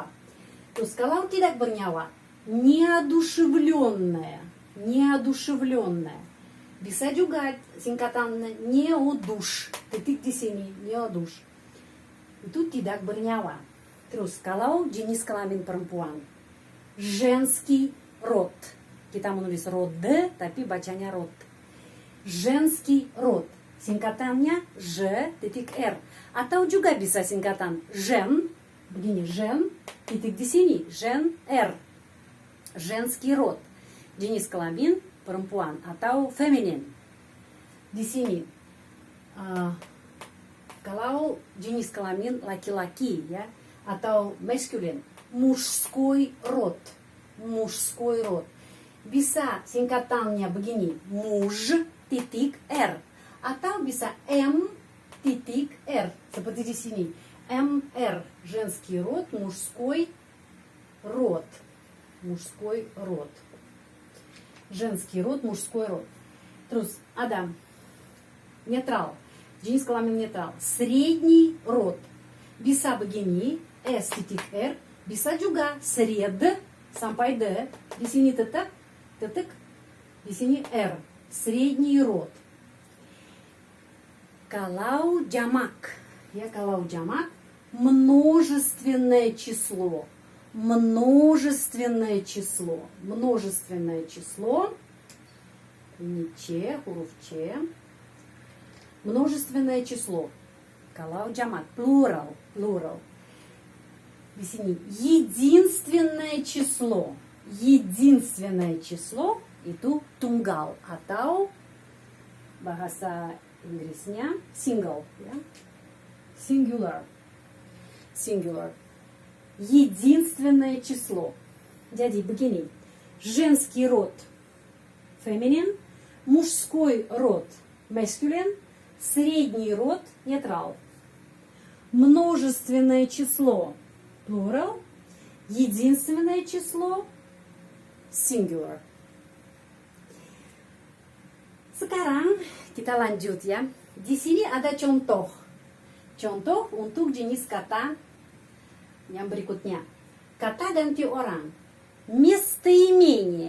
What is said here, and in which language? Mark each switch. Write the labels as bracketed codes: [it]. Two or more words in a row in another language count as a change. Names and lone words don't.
[id] Terus kalau tidak bernyawa, [ru] неодушевленное, неодушевленное. [id] Bisa juga singkatan неодуш, titik di sini, неодуш. Itu tidak bernyawa. Terus kalau jenis kelamin perempuan, [ru] женский род. [id] Kita menulis род, tapi bacanya род. [ru] Женский род. [id] Singkatannya J.R. Atau juga bisa singkatan жен, begini, жен, titik di sini, [ru] жен-R. Женский род. [id] Jenis kelamin perempuan atau feminin. Di sini kalau jenis kelamin laki-laki, ya, atau maskulin, [ru] мужской род, мужской род. [id] Bisa singkatannya begini, муж titik R, atau bisa M titik R, seperti di sini, MR, [ru] женский род, мужской род, мужской род. Женский род, мужской род. [id] Terus ada netral, jenis kelamin netral, [ru] средний род. [id] Bisa begini, S titik R, bisa juga сред sampai D, di sini titik, di sini R, [ru] средний род. [id] Kalau jamak, ya, kalau jamak, [ru] множественное число. Множественное число. Множественное число. Не Ч, huruf Ч. Множественное число. [id] Kalau jamak, plural, plural. Di sini [ru] единственное число. Единственное число [id] itu tunggal atau bahasa Inggrisnya single, ya. [en] Singular. Singular. [ru] Единственное число. [id] Jadi begini, [ru] женский род feminin, мужской род masculine, средний род neutral. Множественное число plural, единственное число singular. [id] Sekarang kita lanjut, ya. Di sini ada contoh. Contoh untuk jenis kata yang berikutnya. Kata ganti orang. [ru] Местоимение.